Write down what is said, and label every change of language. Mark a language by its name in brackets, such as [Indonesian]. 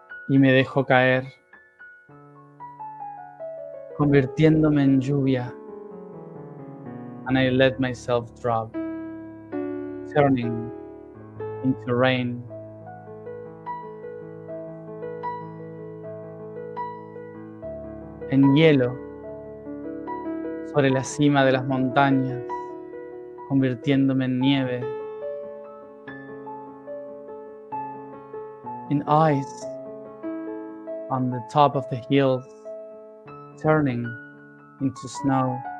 [Spanish] Y me dejo caer, convirtiéndome en lluvia. [English] And I let myself drop, turning into rain. [Spanish] En hielo, sobre la cima de las montañas, convirtiéndome en nieve. [English] In ice, on the top of the hills, turning into snow.